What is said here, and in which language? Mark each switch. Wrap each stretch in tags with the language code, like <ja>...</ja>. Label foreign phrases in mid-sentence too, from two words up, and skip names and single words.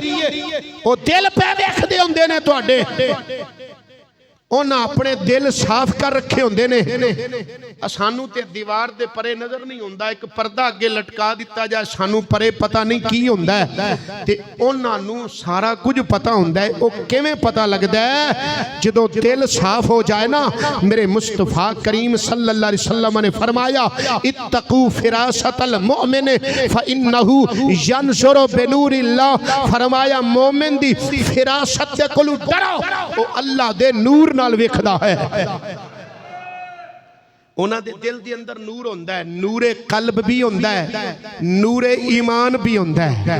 <pa>او دل پے ویکھدے ہندے نے تہاڈے، انہاں اپنے دل صاف کر رکھے ہوندے نے. سانوں تے دیوار دے پرے نظر نہیں ہندا، ایک پردہ اگے لٹکا دتا جائے سانوں پرے پتا نہیں کی ہندا ہے، تے انہاں نوں سارا کجھ پتا ہندا ہے. او کویں پتا لگدا ہے؟ جدوں دل صاف ہو جائے نا. میرے مصطفیٰ کریم</pa> <ar>صلى الله عليه وسلم</ar> <pa>نے فرمایا</pa> <ar>اتقوا فراسة المؤمن فإنه ينظر بنور الله.</ar> <pa>فرمایا مومن دی فراست دے کولوں ڈرو، او اللہ دے نور نال ویکھدا ہے. انہاں دے دل دے اندر نور ہندا ہے، نورِ قلب بھی ہندا ہے، نورِ ایمان بھی ہندا ہے.</pa>